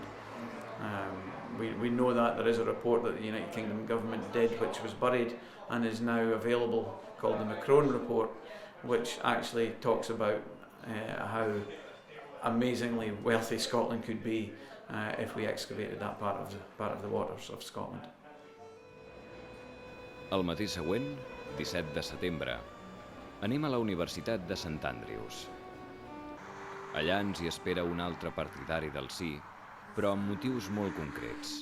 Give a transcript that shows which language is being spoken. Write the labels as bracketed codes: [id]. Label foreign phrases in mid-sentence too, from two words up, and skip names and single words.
[en] We know that there is a report that the United Kingdom government did, which was buried and is now available, called the Macron report, which actually talks about how amazingly wealthy Scotland could be if we excavated that part of the waters of Scotland. [ca] El matí següent, 17 de setembre, anem a la Universitat de St Andrews. Allà ens hi espera un altre partidari del sí, però amb motius molt concrets.